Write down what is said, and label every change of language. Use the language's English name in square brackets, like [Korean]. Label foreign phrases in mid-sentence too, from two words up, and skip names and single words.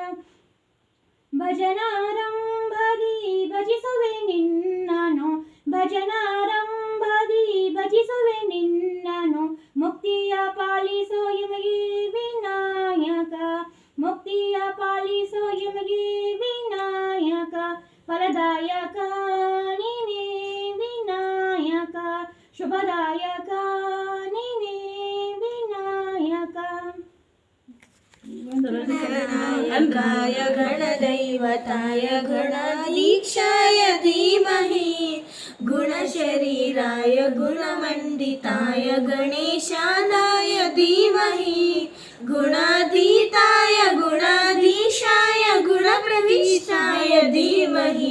[Kannada] ಭಜನಾರಂಭದಿ ಭಜಿಸುವೆ ನಿನ್ನನು ಭಜನಾರಂಭದಿ ಭಜಿಸುವೆ ನಿನ್ನನು ಮುಕ್ತಿಯ ಪಾಲಿಸೋ ಯಮಗೆ ವಿನಾಯಕ ಮುಕ್ತಿಯ ಪಾಲಿಸೋ ಯಮಗೆ ವಿನಾಯಕ ಫಲದಾಯಕ ನೀನೇ ವಿನಾಯಕ ಶುಭದಾಯಕ ನೀನೇ ವಿನಾಯಕ [Sanskrit] गणनायकाय गणदैवताय गणाधीशाय धीमहि गुणशरीराय गुणमण्डिताय गणेशानाय धीमहि गुणातीताय गुणाधीशाय गुणप्रविष्टाय धीमहि